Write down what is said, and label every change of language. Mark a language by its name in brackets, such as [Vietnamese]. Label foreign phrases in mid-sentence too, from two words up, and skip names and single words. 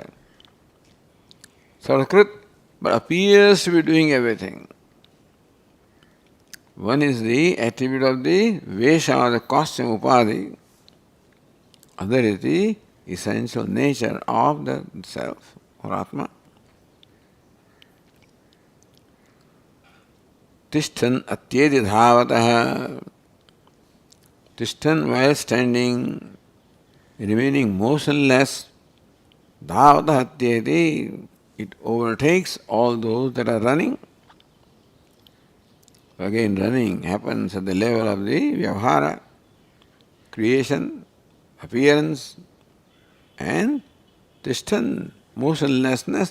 [English] Sarvakrit, but appears to be doing everything. One is the attribute of the Vesha or the costume Upadhi, other is the essential nature of the self or Atma. [Sanskrit] Tishthan atyedi dhavatah. [English] Tishthan while standing, remaining motionless, [Sanskrit] dhavatah atyedi, [English] it overtakes all those that are running. Again, running happens at the level of the vyavhara, creation, appearance, and tishthan, motionlessness.